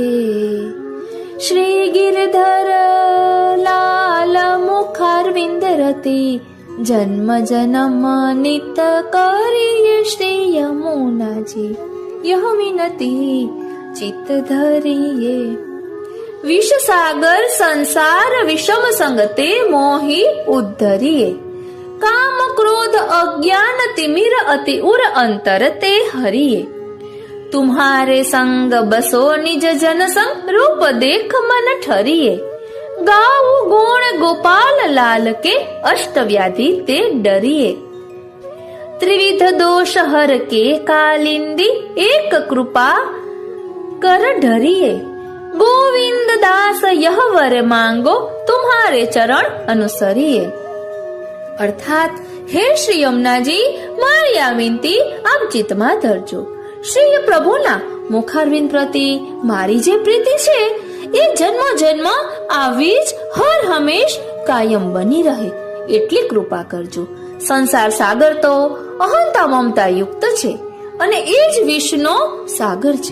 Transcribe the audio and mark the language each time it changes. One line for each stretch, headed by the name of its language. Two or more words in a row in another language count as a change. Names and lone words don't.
Braj: श्री गिरधर लाल मुखारविंद रति जन्म जन्म नित करीए श्री यमुनाजी, यह विनती चित्त धरीए. विषसागर संसार विषम संगते मोही उद्धरीए, काम क्रोध अज्ञान तिमिर अति उर अंतर ते हरीए. तुम्हारे संग बसो निज जन संग रूप देख मन ठरिए, गाऊ गुण गोपाल लाल के अष्ट व्याधि ते डरिए। त्रिविध दोष हर के कालिंदी एक कृपा कर ढरिए। गोविंद दास यह वर मांगो तुम्हारे चरण अनुसरिए।
Gujarati: અર્થાત હે શ્રી યમુનાજી, મારી આ વિનતી આપ ચિત્તમાં ધરજો। શ્રી પ્રભુના મુખારવિંદ પ્રતિ મારી જે પ્રીતિ છે એ જન્મ જન્મ આવી જ હર હંમેશ કાયમ બની રહે એટલી કૃપા કરજો। સંસાર સાગર તો અહંતા મમતા યુક્ત છે અને એ જ વિષનો સાગર છે।